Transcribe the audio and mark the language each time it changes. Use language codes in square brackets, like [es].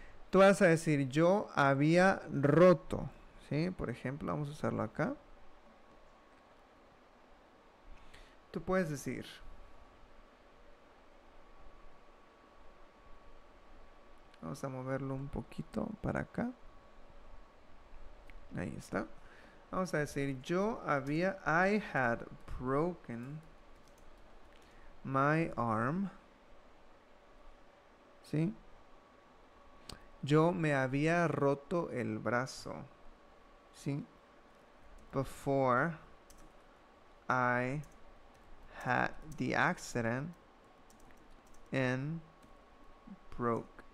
[es] Tú vas a decir, yo había roto, ¿sí? Por ejemplo, vamos a usarlo acá. Tú puedes decir, vamos a moverlo un poquito para acá. Ahí está. Vamos a decir, [en] I had broken my arm. [es] ¿Sí? Yo me había roto el brazo. ¿Sí? [en] Before I had the accident and broke.